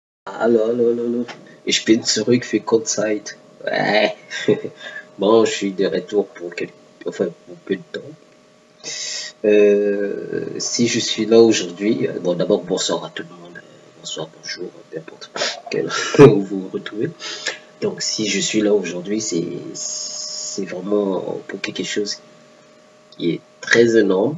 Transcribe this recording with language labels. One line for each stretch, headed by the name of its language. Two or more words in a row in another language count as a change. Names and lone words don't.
German: Hallo, hallo, hallo, hallo. Ich bin zurück für Kurzzeit.
French: Bon, je suis de retour enfin, pour peu de temps. Si je suis là aujourd'hui, bon, d'abord, bonsoir à tout le monde. Bonsoir, bonjour, peu importe quel vous vous retrouvez. Donc, si je suis là aujourd'hui, c'est vraiment pour quelque chose qui est très énorme.